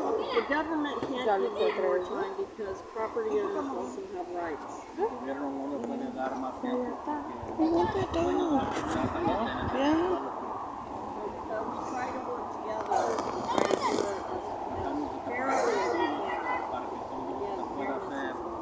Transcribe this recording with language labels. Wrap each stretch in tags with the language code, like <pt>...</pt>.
<en>The government can't give you more time because property owners also have rights.</en> <es>El gobierno no le puede dar más tiempo.</es> <en>So we try to work together to try to do it as fairly as we can.</en> <es>Para que todo se pueda hacer.</es>